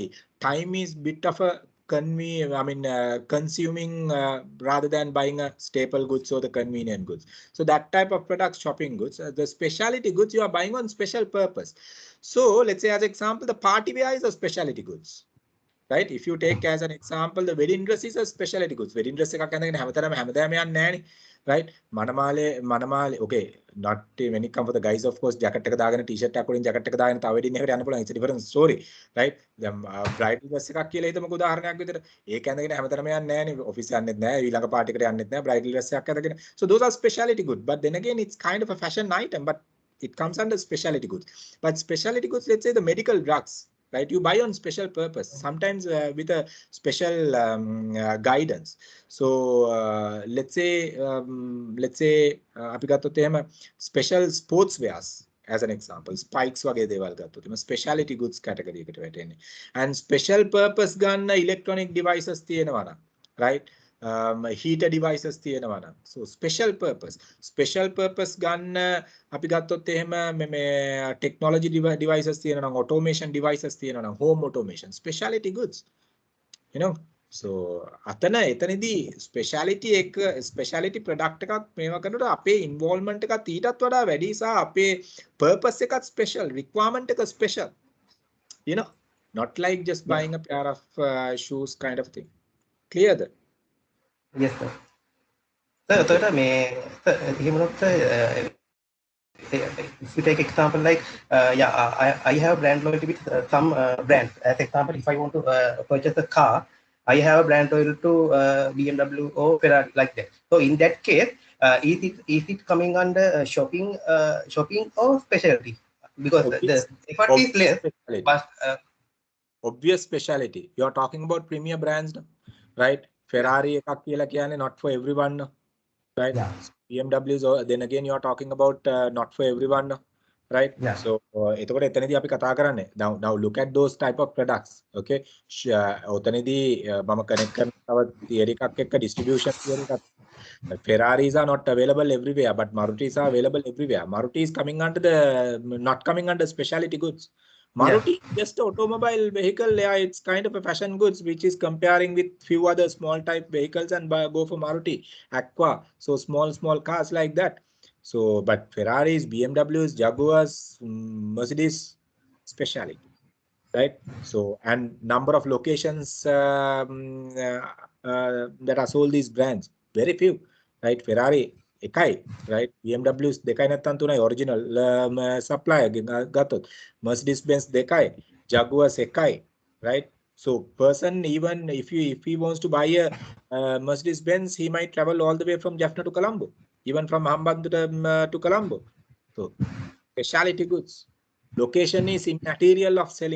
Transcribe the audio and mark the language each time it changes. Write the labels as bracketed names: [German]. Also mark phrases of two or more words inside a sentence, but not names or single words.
[English] Time is bit of a consuming rather than buying a staple goods or the convenient goods. So that type of products, shopping goods. The specialty goods you are buying on special purpose. So let's say as example, the party wear is a specialty goods. Right? If you take as an example, the wedding dress is a specialty goods. Wedding dress [Sinhala] එකක් ඇඳගෙන හැමතැනම යන්නේ නෑනේ. Right? මනමාලේ [English] okay, not when it comes for the guys, of course, [Sinhala] jacket එක දාගෙන t-shirt එකක් උඩින් jacket එක දාගෙන තව wedding එකකට යන්න පුළුවන්. [English] It's a different story. Right? [Sinhala] දැන් [English] bridal dress [Sinhala] එකක් කියලා හිතමුකෝ උදාහරණයක් විදිහට. ඒක ඇඳගෙන හැමතැනම යන්නේ නෑනේ. ඔෆිස් යන්නෙත් නෑ, ඊළඟ පාටි එකට යන්නෙත් නෑ, [English] bridal dress [Sinhala] එකක් ඇඳගෙන. [English] So those are specialty goods. But then again, it's kind of a fashion item, but it comes under specialty goods. But specialty goods, let's say the medical drugs, right? You buy on special purpose, sometimes with a special guidance. So let's say [Sinhala] අපි ගත්තොත් එහෙම [English] special sports wears as an example, spikes [Sinhala] වගේ දේවල් ගත්තොත් එහෙම [English] specialty goods category [Sinhala] එකට වැටෙන්නේ. [English] And special purpose ගන්න electronic devices [Sinhala] තියෙනවා නම්, [English] right? Heater devices [Sinhala] තියෙනවා නම්. [English] So special purpose [Sinhala] ගන්න අපි ගත්තොත් එහෙම මේ [English] technology devices [Sinhala] තියෙනවා නම්, [English] automation devices [Sinhala] තියෙනවා නම්, [English] home automation, specialty goods, you know. [Sinhala] So එතනදී [English] specialty product [Sinhala] එකක් මේවා කරනකොට අපේ involvement එකත් ඊටත් වඩා වැඩි සහ අපේ purpose එකත් special, requirement එක special, [English] you know, not like just buying a pair of shoes kind of thing. Clear? Yes, sir. Sir, if you take example like, I have brand loyalty with some brands. As example, if I want to purchase a car, I have a brand loyalty to BMW or Ferrari, like that. So in that case, is it coming under shopping or specialty? Because the effort is less, but obvious specialty. You are talking about premier brands, no? Right? Ferrari [Sinhala] එකක් කියලා කියන්නේ [English] not for everyone, no? Right? Yeah. BMWs, then again you are talking about not for everyone, no? Right? Yeah. So [Sinhala] එතකොට එතනදී අපි කතා කරන්නේ [English] now look at those type of products. Okay? [Sinhala] ඔතනදී මම connect කරන තව theory එකක් එක්ක [English] distribution theory [Sinhala] එකක්. [English] Ferraris are not available everywhere, but Maruttis are available everywhere. Maruti is coming under not coming under specialty goods. Maruti is just an automobile vehicle. Yeah, it's kind of a fashion goods, which is comparing with few other small type vehicles, and go for Maruti, Aqua. So small cars like that. So, but Ferraris, BMWs, Jaguars, Mercedes, specialty, right? So, and number of locations that are sold these brands, very few, right? [Sinhala] Ferrari එකයි, right? BMW දෙකයි නැත්තම් තුනයි [English] original supplier [Sinhala] ගත්තොත්. Mercedes Benz දෙකයි, Jaguars එකයි, right? [English] So person, even if he wants to buy a Mercedes Benz, he might travel all the way from Jaffna to Colombo, even from Hambantota to Colombo. So specialty goods, location is immaterial of selling.